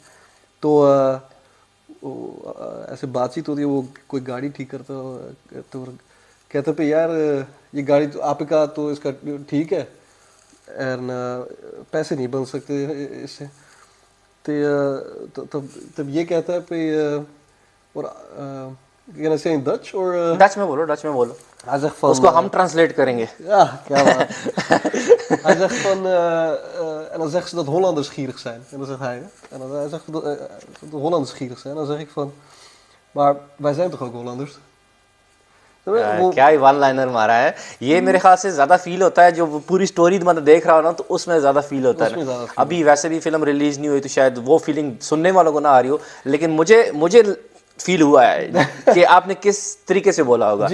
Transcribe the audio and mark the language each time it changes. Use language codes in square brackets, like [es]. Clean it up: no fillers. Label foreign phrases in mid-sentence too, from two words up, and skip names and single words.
[hi] तो ऐसे बातचीत होती है, वो कोई गाड़ी ठीक करता है तो कहते पे यार ये गाड़ी तो आपका तो इसका ठीक है एंड पैसे नहीं बन सकते इससे। तो तब तब ये कहता है पे और [en] can I say in Dutch [hi] और डच में बोलो, [nl] hij zegt van [hi] उसको हम ट्रांसलेट करेंगे। [nl] ja, ja maar. Hij zegt van en dan zegt ze dat Hollanders gierig zijn en dan zegt hij en dan hij zegt dat de Hollanders gierig zijn, dan zeg ik van maar wij zijn toch ook Hollanders? [hi] वो क्या ही [en] one liner [hi] मारा है ये। मेरे ख्याल से ज्यादा फील होता है जो वो पूरी स्टोरी मतलब देख रहा हो ना, तो उसमें ज्यादा फील होता है उसमें ना। ज़्यादा feel अभी वैसे भी फिल्म रिलीज नहीं हुई तो शायद वो फीलिंग सुनने वालों को ना आ रही हो, लेकिन मुझे फील हुआ है कि आपने किस तरीके से बोला होगा